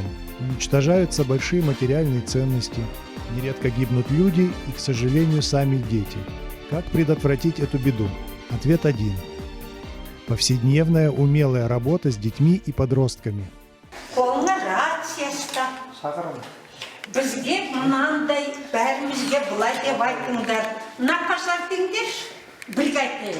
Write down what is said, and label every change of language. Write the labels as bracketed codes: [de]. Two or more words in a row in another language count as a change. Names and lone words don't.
[ru] Уничтожаются большие материальные ценности, нередко гибнут люди и, к сожалению, сами дети. Как предотвратить эту беду? Ответ один. Повседневная умелая работа с детьми и подростками. [kk] Бізге мынандай бәрімізге былай деп айтыңдар. [ru] На пожар [kk] деңдерші, бірге айтайық.